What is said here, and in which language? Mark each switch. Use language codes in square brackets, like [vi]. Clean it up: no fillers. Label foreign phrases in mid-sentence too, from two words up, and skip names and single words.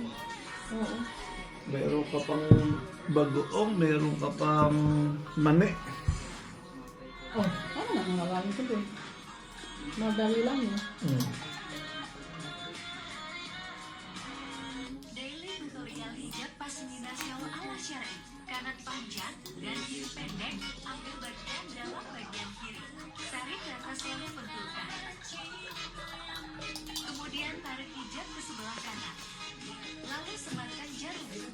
[tl] Oo. Meron ka pang bagoong. Meron ka pang mani. Oh, ano na nangagamit ko doon? Madali lang yun. [en] Daily tutorial [id] hijab pasminasi ala syar'i. Kanan panjang dan kiri pendek. Ambil bagian dalam bagian kiri. Tarik ke atas yang membentulkan. Kemudian tarik hijab ke sebelah kanan. Lalu sematkan jarum.